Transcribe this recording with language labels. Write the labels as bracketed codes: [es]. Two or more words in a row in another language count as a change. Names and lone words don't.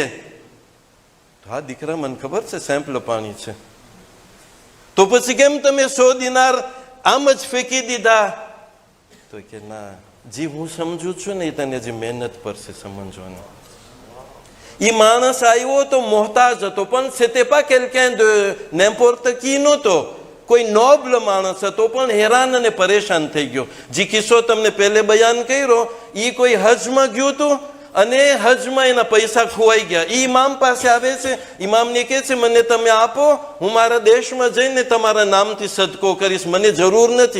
[gu] હા દીકરા, મને ખબર છે સેમ્પલ પાણી છે, તો પછી કેમ તમે 100 દિનાર આમ જ ફેંકી દીધા? તો કે ના જી, હું સમજુ છું ને, તને જે મહેનત પર છે સમજવાનું. એ માણસ આવ્યો તો મોહતાજ હતો, પણ [fr] c'était pas quelqu'un de n'importe qui [gu] નહોતો, કોઈ નોબલ માણસ હતો, પણ હેરાન અને પરેશાન થઈ ગયો. જે કિસ્સો તમને પહેલે બયાન કર્યો, એ કોઈ હજમાં ગયું હતું અને હજમાં એના પૈસા ખોવાઈ ગયા. એ ઇમામ પાસે આવે છે, ઇમામને કહે છે મને તમે આપો, હું મારા દેશમાં જઈને તમારા નામથી સદકો કરીશ, મને જરૂર નથી.